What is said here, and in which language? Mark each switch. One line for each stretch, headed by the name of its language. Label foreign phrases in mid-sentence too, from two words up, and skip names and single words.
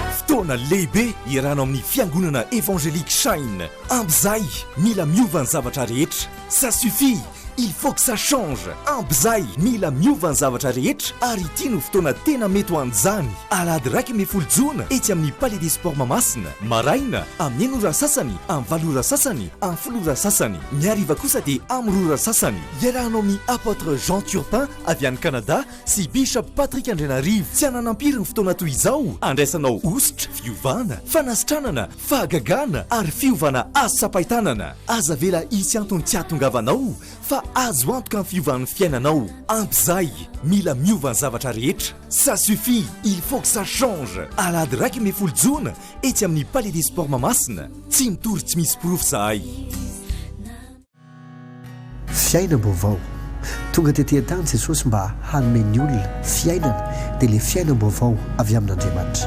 Malagasy: fotoana lehibe iarahana amin'ny fiangonana évangélique Shine. Ampy mila miova ny zavatra rehetra.
French: Ça suffit. Il faut que ça change.
Malagasy: Ampy mila miova ny zavatra rehetra ary ity no fotoana tena mety ho an'izany. Alahady raiky me folo jona etsy amin'ny Palais des Sports Mahamasina. Maraina amin'ny 9 ora sasany, amin'ny 7 ora sasany, amin'ny 10 ora sasany. Miariva kosa dia amin'ny 2 ora sasany. Iarahana amin'ny Apotre Jean Turpin avy any Canada sy Bishop Patrick Andrianarivo. Tsy ananampiry ny fotoana toy izao. Andraisanao ositra, fiovana, fanasitranana, fahagagana ary fiovana asa-paitanana. Aza vela isy antony tsy ahatongavanao fa azo antoka ny fiovan'ny fiainanao. Ampy mila miova ny zavatra rehetra.
French: Ça suffit, il faut que ça change.
Malagasy: Alahady raiky me folo jona etsy amin'ny Palais des Sports Mahamasina. Tsy mitory tsy misy porofo zahay. Fiainam-baovao tonga tetỳ an-tany Jesosy mba hanome ny olona fiainana dia le fiainam-baovao avy amin'Andriamanitra.